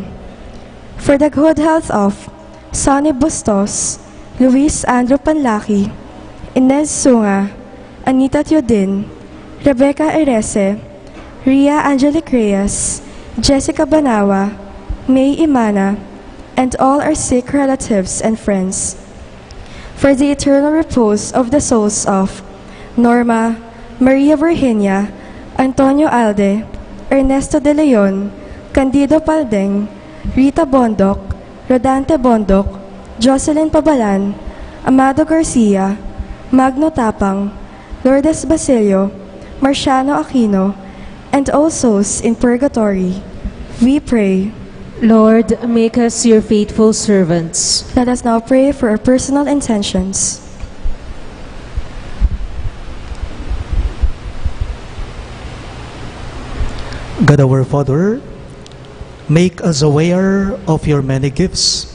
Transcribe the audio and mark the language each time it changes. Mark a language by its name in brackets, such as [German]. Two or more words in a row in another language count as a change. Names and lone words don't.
[English] For the good health of Sonny Bustos, Luis Andrew Panlaki, Inez Sunga, Anita Teodin, Rebecca Erese, Ria Angelic Reyes, Jessica Banawa, May Imana, and all our sick relatives and friends. For the eternal repose of the souls of Norma, Maria Virginia, Antonio Alde, Ernesto De Leon, Candido Paldeng, Rita Bondoc, Rodante Bondoc, Jocelyn Pabalan, Amado Garcia, Magno Tapang, Lourdes Basilio, Marciano Aquino, and all souls in purgatory. We pray. Lord, make us your faithful servants. Let us now pray for our personal intentions. God our Father, make us aware of your many gifts.